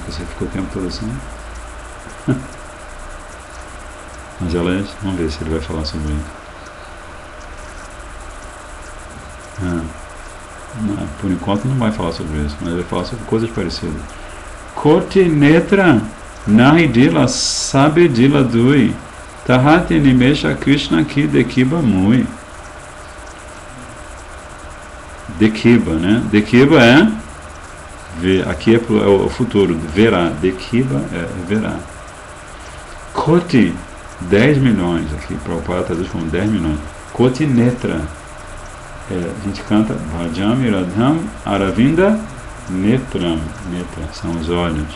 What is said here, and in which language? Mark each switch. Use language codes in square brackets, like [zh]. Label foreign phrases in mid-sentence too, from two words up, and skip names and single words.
[pt] Porque você fica o tempo todo assim. Mas elas, vamos ver se ele vai falar sobre isso. Não, por enquanto não vai falar sobre isso, mas vai falar sobre coisas parecidas. [bn] কোটি নেত্র নাহি দিল সবে দিল দুই তাহাতি নিমেষ কৃষ্ণ কি দেখিব মুই. [pt] Dekiba, né? Dekiba é ver, aqui é o futuro, verá. Dekiba é verá. Koti, 10 milhões, aqui Prabhupada traduz como 10 milhões. [bn] কোটি নেত্র, [pt] a gente canta [sa] भजम् इराधम् अरविन्द नेत्रम्, [pt] Netra, são os olhos.